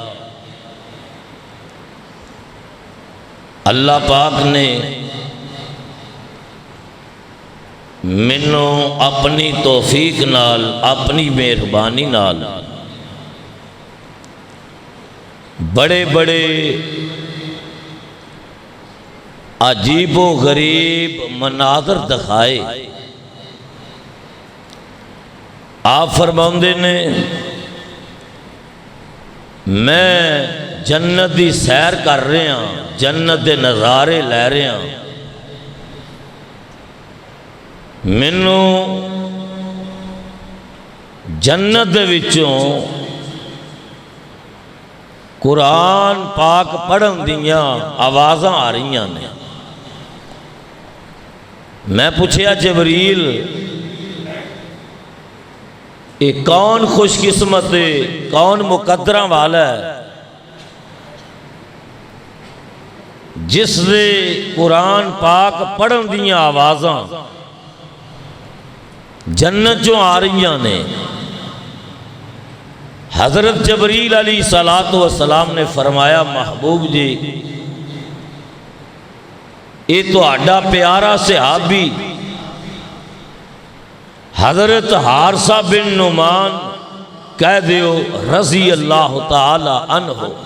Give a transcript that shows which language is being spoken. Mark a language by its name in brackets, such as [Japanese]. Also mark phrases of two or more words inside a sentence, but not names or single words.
[Punjabi] اللہ پاک نے منوں اپنی توفیق نال، اپنی مہربانی نال بڑے بڑے عجیب و غریب مناظر دکھائے۔ آپ فرماندے نے میں جنت دی سیر کر رہے ہاں، جنت دے نظارے لے رہے ہاں، مینوں جنت دے وچوں قرآن پاک پڑھن دیاں آوازاں آ رہی ہیں۔ میں پوچھیا جبریل یہ کون خوش قسمت ہے، کون مقدراں والا ہے جس دے قرآن پاک پڑھن دیاں آوازاں جنت جو آ رہی ہیں؟ حضرت جبریل [Arabic] علیہ السلام [Punjabi] نے فرمایا، محبوب جی یہ تو آڈا پیارا صحابی حضرت حارثہ بن نعمان کہہ دیو [Arabic] رضی اللہ تعالی عنہ،